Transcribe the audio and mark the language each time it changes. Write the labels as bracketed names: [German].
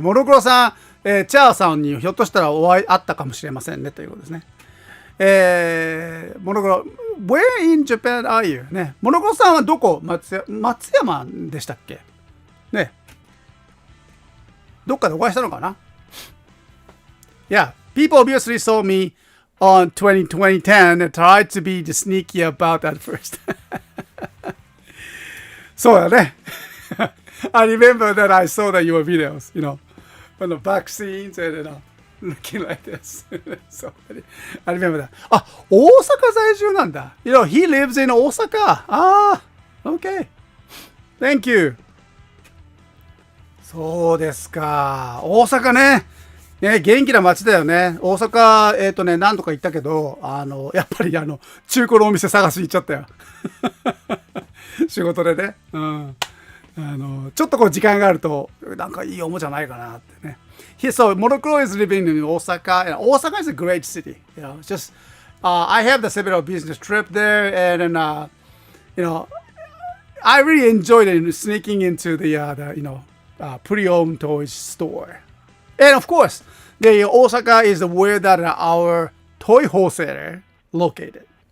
[Japanese] モノクロさん、チャーさんにひょっとしたら会ったかもしれませんねということですね。 [English] モノクロ、Where in Japan are you? [Japanese] ね。モノクロさんはどこ？松山でしたっけ？ね。どっかでお会いしたのかな？ [English] Yeah, people obviously saw me on 2010 and tried to be sneaky about that first. [Japanese] そうだね。 [English] I remember that I saw your videos, on the back scenes and looking like this. So I remember that. [Japanese] あ、大阪在住なんだ。 [English] He lives in 大阪。ああ、okay. Thank you. [Japanese] そうですか。大阪ね。元気な街だよね。大阪、何度か行ったけど、やっぱり中古のお店探しに行っちゃったよ。仕事でね。うん。ちょっと時間があると、なんかいいおもちゃないかなってね。 [English] So, Monocro is living in Osaka. And Osaka is a great city. Just, I have the several business trip there, and then, I really enjoyed it sneaking into the pre-owned toys store. And of course, the Osaka is where that our toy wholesaler located.